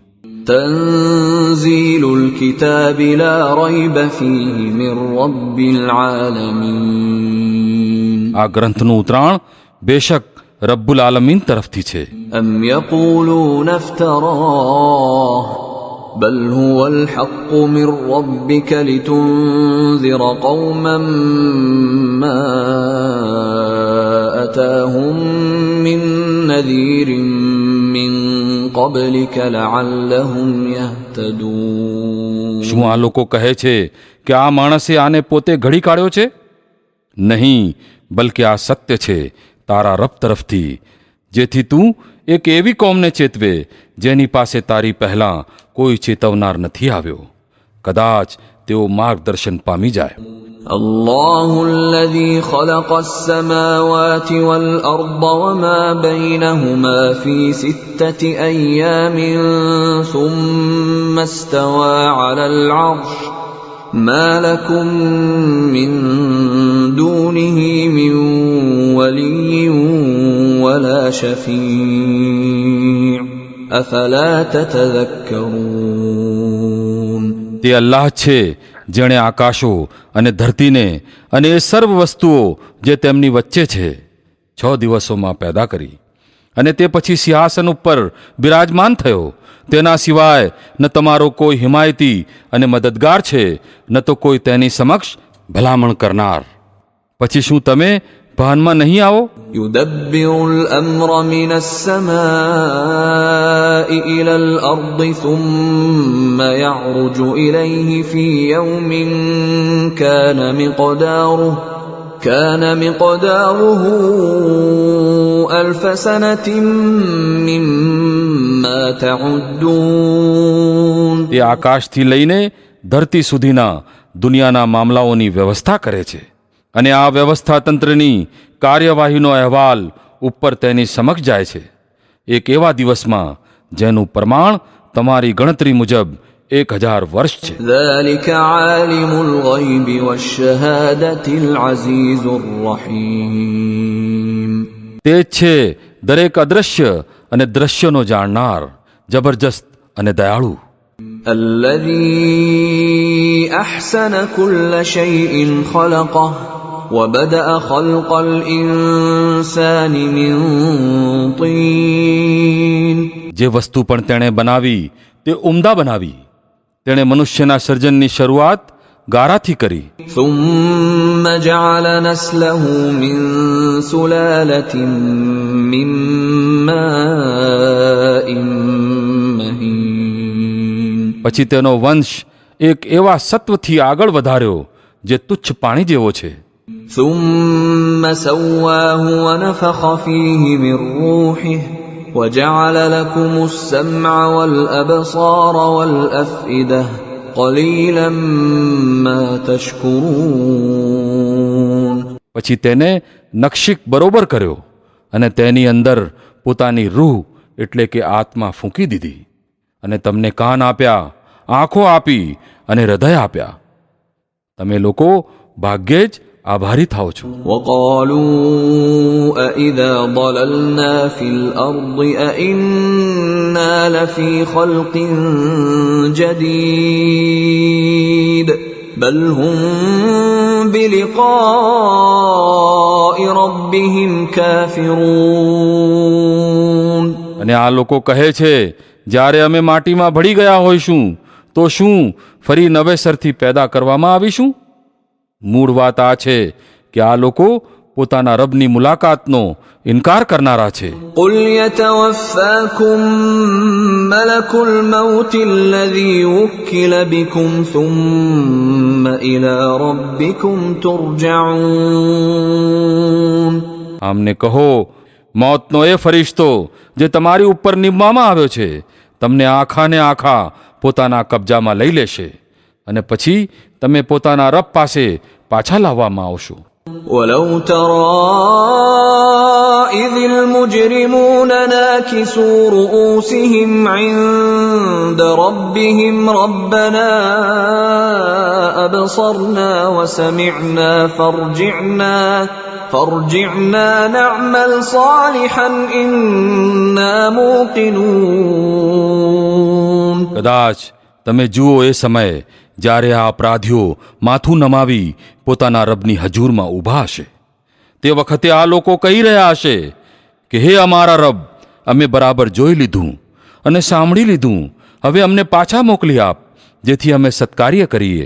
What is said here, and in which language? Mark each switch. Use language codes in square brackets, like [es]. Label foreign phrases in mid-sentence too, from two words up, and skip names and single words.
[ar] تنزيل الكتاب لا ريب فيه من رب العالمين. [gu] આ ગ્રંથનું ઉતરાણ બેશક [ar] رب العالمين [gu] તરફથી છે. [ar] أم يقولون افتراه بل هو الحق من ربك لتنذر قوما ما أتاهم من نذير من قبلك لعلهم يهتدون. [gu] શું આ લોકો કહે છે કે આ માણસે આને પોતે ઘડી કાઢ્યો છે? નહીં, બલકે આ સત્ય છે તારા રબ તરફથી, જેથી તું એક એવી કોમને ચેતવે જેની પાસે તારી પહેલા કોઈ ચેતવનાર નથી આવ્યો. કદાચ તેઓ માર્ગદર્શન પામી જાય. [ar] الله الذي خلق السماوات والأرض وما بينهما في 6 أيام ثم استوى على العرش ما لكم من دونه من ولي ولا شفيع أفلا تتذكرون. [gu] તે અલ્લાહ છે જેણે આકાશો અને ધરતીને અને એ સર્વ વસ્તુઓ જે તેમની વચ્ચે છે 6 દિવસોમાં પેદા કરી, અને તે પછી સિંહાસન ઉપર બિરાજમાન થયો. તેના સિવાય ન તમારો કોઈ હિમાયતી અને મદદગાર છે, ન તો કોઈ તેની સમક્ષ ભલામણ કરનાર. પછી શું તમે ભાનમાં નહીં આવો? [ar] يدبر الأمر من السماء إلى الأرض ثم يعرج إليه في يوم كان مقداره 1000 سنة مما تعدون. [gu] એ આકાશથી લઈને ધરતી સુધીના દુનિયાના મામલાઓની વ્યવસ્થા કરે છે, અને આ વ્યવસ્થા તંત્રની કાર્યવાહીનો અહેવાલ ઉપર તેની સમક્ષ જાય છે એક એવા દિવસમાં જેનું પ્રમાણ તમારી ગણતરી મુજબ 1000 વર્ષ છે. [ar] ذلك عالم الغيب والشهادة العزيز الرحيم. [gu] તે જ છે દરેક અદ્રશ્ય અને દ્રશ્યનો જાણનાર, જબરજસ્ત અને દયાળુ. [ar] الذي أحسن كل شيء خلقه وبدأ خلق الإنسان من طين. [gu] જે વસ્તુ પણ તેણે બનાવી તે ઉમદા બનાવી. તેણે મનુષ્યના સર્જનની શરૂઆત ગારાથી કરી. [ar] ثم جعل نسله من سلالة من ماء مهين. [gu] પછી તેનો વંશ એક એવા સત્વથી આગળ વધાર્યો જે તુચ્છ પાણી જેવો છે. [ar] ثم سواه ونفخ فيه من روحه وجعل لكم السمع والأبصار والأفئدة قليلا ما تشكرون. [gu] પછી તેને નક્ષિક બરોબર કર્યો અને તેની અંદર પોતાની રૂહ એટલે કે આત્મા ફૂંકી દીધી, અને તમને કાન આપ્યા, આંખો આપી અને હૃદય આપ્યા. તમે લોકો ભાગ્યે જ આભારી થાઓ છો. [ar] وقالوا أإذا ضللنا في الأرض أإنا لفي خلق جديد بل هم بلقاء ربهم كافرون. [gu] અને આ લોકો કહે છે, જ્યારે અમે માટીમાં ભળી ગયા હોઈશું તો શું ફરી નવેસરથી પેદા કરવામાં આવીશું? મૂળ વાત આ છે કે આ લોકો પોતાના રબની મુલાકાતનો ઇનકાર કરનારા છે. [ar] قل يتوفاكم ملك الموت الذي وكل بكم ثم إلى ربكم ترجعون. [gu] આમને કહો, મોતનો એ ફરિશ્તો જે તમારી ઉપર નિમવામાં આવ્યો છે તમને આખાને આખા પોતાના કબજામાં લઈ લેશે, અને પછી તમે પોતાના રબ પાસે પાછા લાવવામાં આવશો. [ar] ولو ترى إذ المجرمون ناكسوا رؤوسهم عند ربهم ربنا أبصرنا وسمعنا فارجعنا نعمل صالحا إنا موقنون. [gu] કદાચ તમે જુઓ એ સમયે જ્યારે આ અપરાધીઓ માથું નમાવી પોતાના રબની હજૂરમાં ઊભા હશે, તે વખતે આ લોકો કહી રહ્યા હશે કે હે અમારા રબ, અમે બરાબર જોઈ લીધું અને સાંભળી લીધું, હવે અમને પાછા મોકલી આપ જેથી અમે સત્કાર્ય કરીએ.